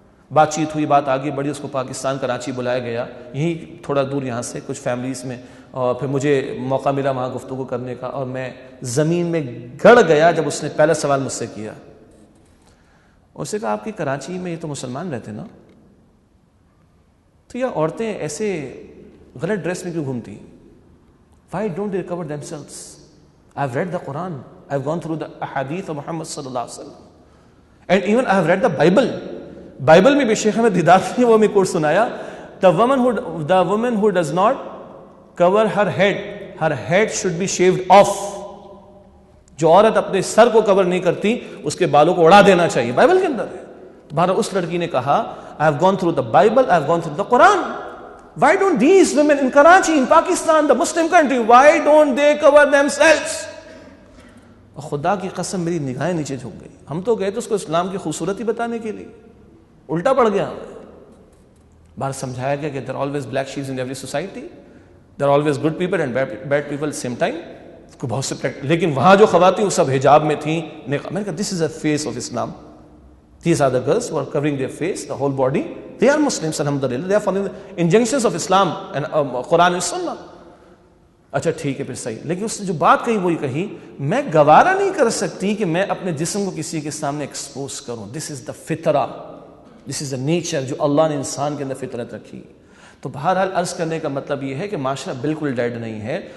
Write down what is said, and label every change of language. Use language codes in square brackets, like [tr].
[ur] بات چیت ہوئی، بات آگے بڑھی، اس کو پاکستان کراچی بلایا گیا، یہیں تھوڑا دور یہاں سے کچھ فیملیز میں، اور پھر مجھے موقع ملا وہاں گفتگو کرنے کا، اور میں زمین میں گڑ گیا جب اس نے پہلا سوال مجھ سے کیا۔ اس نے کہا آپ کی کراچی میں یہ تو مسلمان رہتے نا، تو یہ عورتیں ایسے غلط ڈریس میں کیوں گھومتی؟ [en] Why don't they cover themselves? I've read the Quran, I've gone through the ahadith of Muhammad sallallahu alaihi wasallam, and even I have read the Bible. [ur] Bible میں بھی شیخ احمد دیدات نے وہ میں کوٹ سنایا، [en] the woman who does not cover her head should be shaved off. [ur] جو عورت اپنے سر کو کور نہیں کرتی اس کے بالوں کو اڑا دینا چاہیے، بائبل کے اندر ہے۔ بہرحال اس لڑکی نے کہا [en] I have gone through the Bible, I have gone through the Quran. Why don't these women in Karachi, in Pakistan, the Muslim country, why don't they cover themselves? [ur] خدا کی قسم میری نگاہیں نیچے جھک گئی۔ ہم تو گئے تھے اس کو اسلام کی خوبصورتی بتانے کے لیے، الٹا پڑ گیا۔ بار سمجھایا گیا کہ [en] there are always black sheep in every society, there are always good people and bad people at the same time. [ur] کو بہت سے لیکن وہاں جو خواتین وہ سب حجاب میں تھیں، میں نے کہا [en] this is the face of Islam. These are the girls who are covering their face, the whole body. They are Muslims, alhamdulillah. They are following the injunctions of Islam and Quran and Sunnah. [ur] اچھا ٹھیک ہے پھر صحیح، لیکن اس نے جو بات کہی وہی کہی، میں گوارا نہیں کر سکتی کہ میں اپنے جسم کو کسی کے سامنے ایکسپوز کروں۔ [en] This is the [ur] فطرہ، [en] this is a nature [ur] جو اللہ نے انسان کے اندر فطرت رکھی. تو بہرحال عرض کرنے کا مطلب یہ ہے کہ معاشرہ بالکل ڈیڈ نہیں ہے.